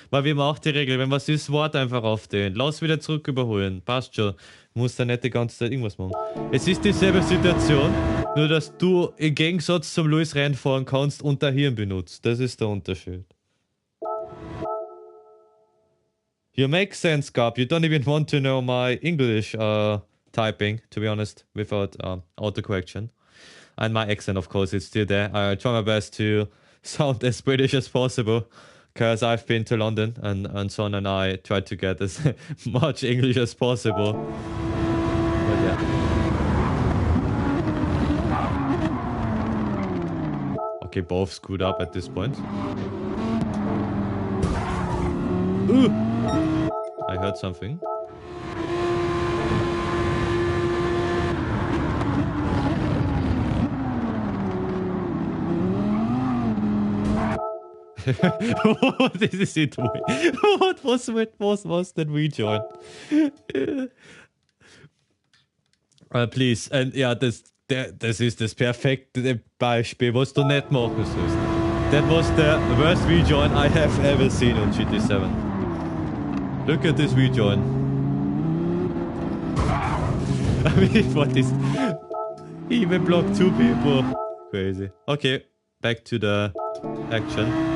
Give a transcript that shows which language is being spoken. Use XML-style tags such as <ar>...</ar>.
<de>Weil wir haben auch die Regel, wenn was ist, Wort einfach aufstehen. Lass wieder zurück überholen. Passt schon. Muss da nicht die ganze Zeit irgendwas machen. Es ist dieselbe Situation, nur dass du im Gegensatz zum Lewis reinfahren kannst und dein Hirn benutzt. Das ist der Unterschied.</de> <en>You make sense, Gab. You don't even want to know my English typing, to be honest, without autocorrection. And my accent, of course, is still there. I try my best to sound as British as possible, because I've been to London and Son and I tried to get as much English as possible. But yeah. Okay, both screwed up at this point. Ooh! I heard something. What is he doing? What was that rejoin? Please, and</en> <de>ja, das ist das perfekte Beispiel, was du nicht machen sollst.</de> <en>That was the worst rejoin I have ever seen on GT7. Look at this rejoin. I mean, what is... He even blocked 2 people. Crazy. Okay, back to the action.</en>